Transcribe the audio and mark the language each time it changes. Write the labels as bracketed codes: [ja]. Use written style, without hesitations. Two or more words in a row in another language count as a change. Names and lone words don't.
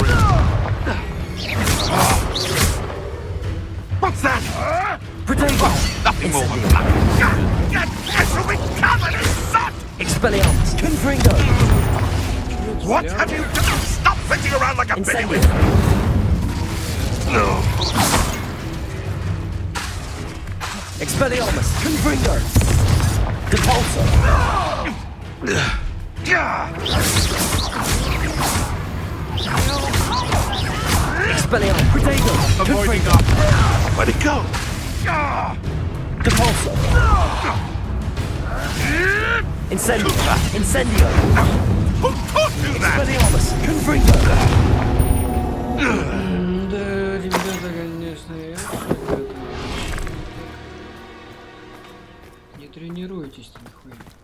[en] What's that? Protego! Nothing more than that. This will be covered in soot! Expelliarmus! Confringo! What have you done? Stop flitting around like a Incendio! Expelliarmus! Confringo! Depulso! Expelliarmus! Protego! Confringo! Where'd it go? Depulso! Incendio! Incendio! Who taught you that? Expelliarmus! Confringo! [ru] Да, ребята, конечно, не тренируйтесь-то нихуя.